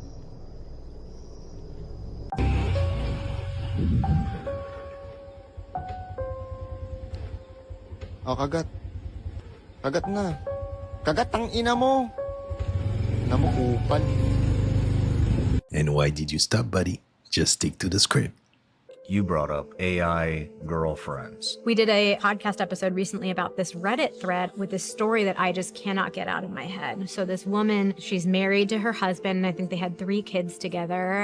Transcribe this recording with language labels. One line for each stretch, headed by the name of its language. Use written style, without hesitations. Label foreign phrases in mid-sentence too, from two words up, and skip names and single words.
Hiligaynon: Oh, kagat. Kagat na. Kagat ang ina mo. Namukupal.
English: And why did you stop, buddy? Just stick to the script. You brought up AI girlfriends. We did a podcast episode recently about this Reddit thread with this story that I just cannot get out of my head. So this woman, she's married to her husband. I think they had 3 kids together.